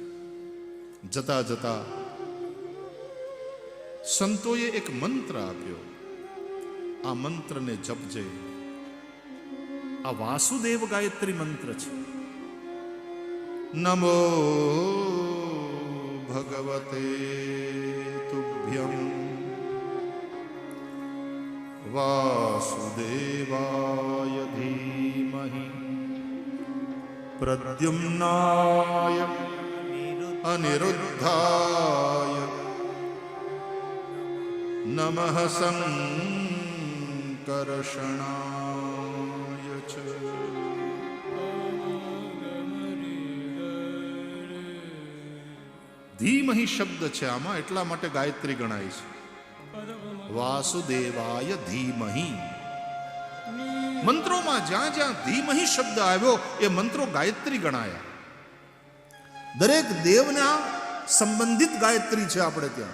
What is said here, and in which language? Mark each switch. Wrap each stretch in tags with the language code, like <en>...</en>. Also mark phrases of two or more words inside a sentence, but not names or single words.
<gu>જતા જતા સંતોએ એક મંત્ર આપ્યો, આ મંત્રને જપજે. આ વાસુદેવ ગાયત્રી મંત્ર છે.</gu> <sa>નમો ભગવતે તુભ્યં વાસુદેવાય. वासुदेवाय धीमहि प्रद्युम्नाय अनिरुद्धाय नमः संकर्षणाय च।</sa> <gu>ધીમહિ શબ્દ છે આમાં, એટલા માટે ગાયત્રી ગણાય છે.</gu> <sa>વાસુદેવાય ધીમહિ.</sa> <gu>મંત્રોમાં જ્યાં જ્યાં ધીમહિ શબ્દ આવ્યો એ મંત્રો ગાયત્રી ગણાયા. દરેક દેવના સંબંધિત ગાયત્રી છે આપણે ત્યાં.</gu>